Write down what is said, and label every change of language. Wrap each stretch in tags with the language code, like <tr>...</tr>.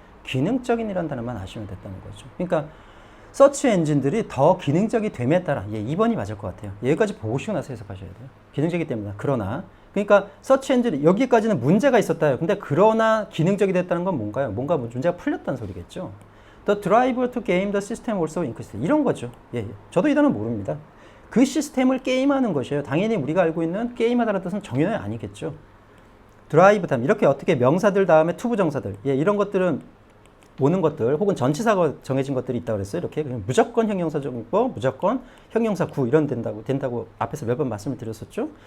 <ko>기능적인이라는 단어만 아시면 됐다는 거죠. 그러니까 서치 엔진들이 더 기능적이 됨에 따라 예, 2번이 맞을 것 같아요. 여기까지 보시고 나서 해석하셔야 돼요. 기능적이기 때문에. 그러나 그러니까 서치 엔진 여기까지는 문제가 있었다요. 근데 그러나 기능적이 됐다는 건 뭔가요? 뭔가 문제가 풀렸다는 소리겠죠.</ko> <en>The driver to game the system also increased.</en> <ko>이런 거죠. 예. 저도 이 단어 모릅니다. 그 시스템을 게임하는 것이에요. 당연히 우리가 알고 있는 게임하다는 뜻은 정연이 아니겠죠. 드라이브 다음 이렇게 어떻게 명사들 다음에 투부정사들 예, 이런 것들은 오는 것들 혹은 전치사가 정해진 것들이 있다고 그랬어요. 이렇게 그냥 무조건 형용사적이고 무조건 형용사 구 이런 된다고 앞에서 몇 번 말씀을 드렸었죠.</ko>